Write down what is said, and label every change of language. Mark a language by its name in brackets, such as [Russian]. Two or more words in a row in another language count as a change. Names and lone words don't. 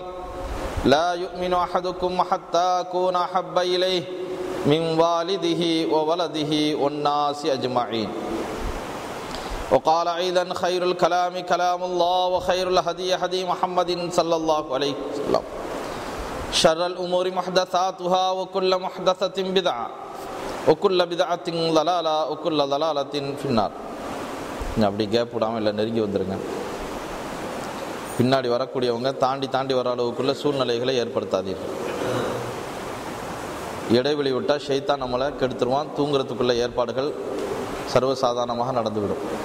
[Arabic] لا يؤمن أحدكم حتى أكون أحب إليه من والده وولده والناس أجمعين وقال أيضا خير الكلام كلام الله وخير الهدي هدي محمد صلى الله عليه وسلم شر الأمور محدثاتها وكل محدثة بدعة وكل بدعة ضلالة وكل ضلالة في النار. [Tamil] அப்படி கேப் விடாமல் இல்லை, நெருங்கி வந்துருங்க. பின்னாடி வரக்கூடியவங்க தாண்டி வர அளவுக்குள்ள சூழ்நிலைகளை ஏற்படுத்தாதீர்கள். இடைவெளி விட்டால் ஷைத்தான் நம்மளை கெடுத்துருவான். தூங்குறதுக்குள்ள ஏற்பாடுகள் சர்வசாதாரணமாக நடந்துவிடும்.